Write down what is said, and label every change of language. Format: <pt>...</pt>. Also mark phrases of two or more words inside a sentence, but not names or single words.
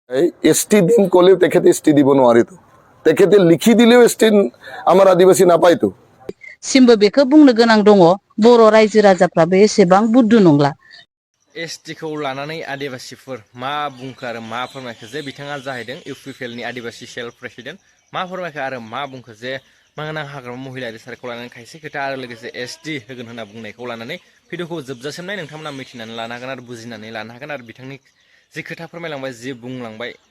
<as>এসটি দিন কলেও তেখেতে এসটি দিব নোৱাৰে তো তেখেতে লিখি দিলেও এসটি আমার আদিবাসী নাপায় তো</as> <brx>सिमबो बेखौ बुंनो गोनां दङ बर' रायजो राजाफ्राबो एसेबां बुद्धु नंला एसटिखौ लानानै आदिबासिफोर मा बुंखो आरो मा फोरमायखो जे बिथाङा जाहैदों इउपिपिएलनि आदिबासि सेल प्रेसिडेन्ट मा फोरमायखो आरो मा बुंखो जे मांगोनां हाग्रामा महिलायारि सारखौ लानानै खायसे खोथा आरो लोगोसे एसटि होगोन होनना बुंनायखौ लानानै भिडिअखौ जोबजासिम नाय नोंथांमोना मिथिनानै लानो हागोन आरो बुजिनानै लानो हागोन आरो बिथांनि जि खोथा फोरमायलांबाय जि बुंलांबाय</brx>